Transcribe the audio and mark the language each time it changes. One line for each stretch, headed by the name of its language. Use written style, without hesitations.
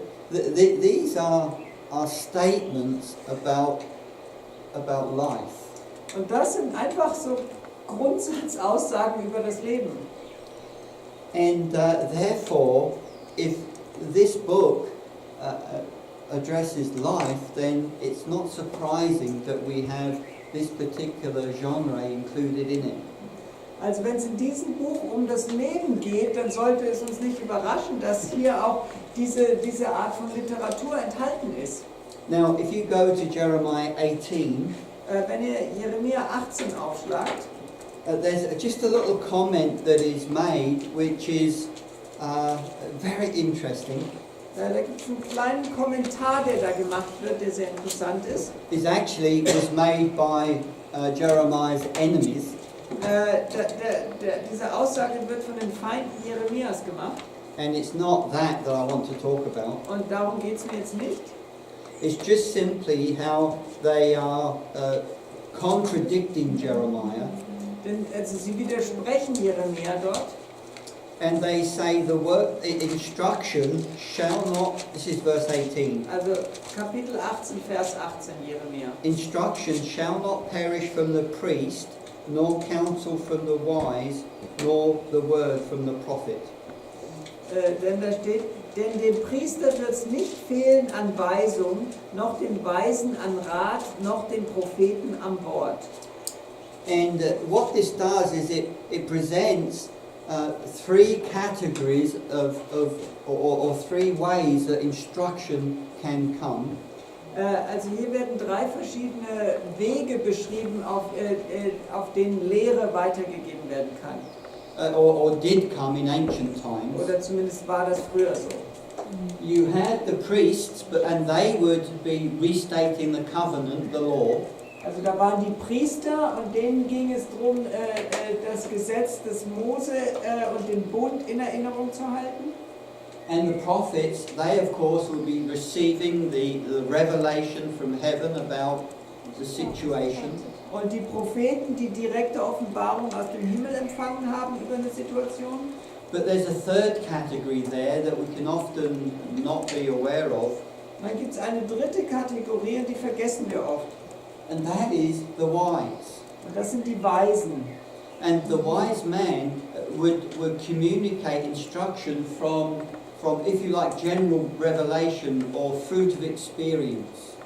English: these are statements about life.
German: Und das sind einfach so Grundsatzaussagen über das Leben.
English: And therefore, if this book addresses life, then it's not surprising that we have this particular genre included in it.
German: Also wenn es in diesem Buch um das Leben geht, dann sollte es uns nicht überraschen, dass hier auch diese Art von Literatur enthalten ist.
English: Now, if you go to Jeremiah 18,
German: Wenn ihr Jeremia 18 aufschlagt,
English: there's just a little comment that is made which is very interesting.
German: da gibt es einen kleinen Kommentar, der da gemacht wird, der sehr interessant ist.
English: It actually was made by Jeremiah's enemies.
German: Diese Aussage wird von den Feinden Jeremias gemacht.
English: And it's not that I want to talk about.
German: Und darum geht es mir jetzt nicht.
English: It's just simply how they are contradicting Jeremiah.
German: Denn also sie widersprechen Jeremia dort.
English: And they say the word instruction shall not, this is verse 18,
German: Also Kapitel 18, Vers 18 Jeremia.
English: instruction shall not perish from the priest, nor counsel from the wise, nor the word from the prophet.
German: Denn da steht, denn dem Priester wird es nicht fehlen an Weisung, noch dem Weisen an Rat, noch dem Propheten an Wort.
English: And what this does is it presents three categories or three ways that instruction can come.
German: Also hier werden drei verschiedene Wege beschrieben, auf denen Lehre weitergegeben werden kann.
English: Or did come in ancient times.
German: Oder zumindest war das früher so.
English: You had the priests, and they would be restating the covenant, the law.
German: Also da waren die Priester und denen ging es darum, das Gesetz des Mose und den Bund in Erinnerung zu halten.
English: And the prophets, they of course will be receiving the revelation from heaven about the situation.
German: Und die Propheten, die direkte Offenbarung aus dem Himmel empfangen haben über eine Situation.
English: But there's a third category there that we can often not be aware of,
German: Dann gibt es eine dritte Kategorie und die vergessen wir oft.
English: and that is the wise.
German: Und das sind die Weisen.
English: And the wise man would communicate instruction from, if you like, general revelation or fruit of experience.